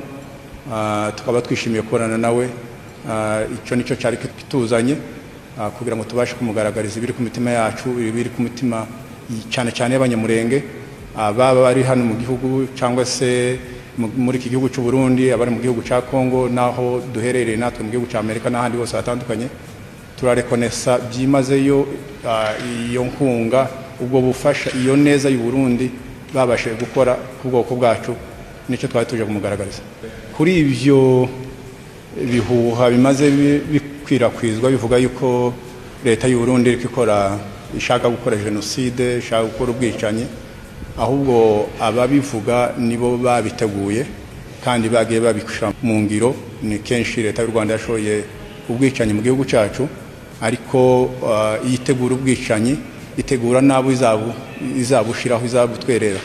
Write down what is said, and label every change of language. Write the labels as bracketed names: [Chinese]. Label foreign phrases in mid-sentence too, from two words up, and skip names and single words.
[Kinyarwanda] Tukaba twishimiye kubonana nawe, icyo nicyo cyari kituzanye kugira ngo tubashe kumugaragariza ibiri ku mitima yacu, ibiri ku mitima cyane cyane y'abanyamurenge, baba bari hano mu gihugu cyangwa se muri iki gihugu cy'u Burundi, abari mu gihugu cya Kongo, naho duherereye natwe mu gihugu cya Amerika n'ahandi hose hatandukanye. Turarekonesa byimazeyo iyo nkunga, ubwo bufasha, iyo neza y'u Burundi babashe gukora ku bwoko bwacu, nicyo twari tuje kumugaragariza. Kuri ibyo bihuha bimaze bikwirakwizwa bivuga yuko leta y'u Burundi ishaka gukora jenoside, ishaka gukora ubwicanyi, ahubwo ababivuga nibo babiteguye kandi bagiye babishira mu ngiro. Ni kenshi leta y'u Rwanda yashoye ubwicanyi mu gihugu cyacu, ariko yitegura ubwicanyi itegura nabo izabushiraho, izabutwerera.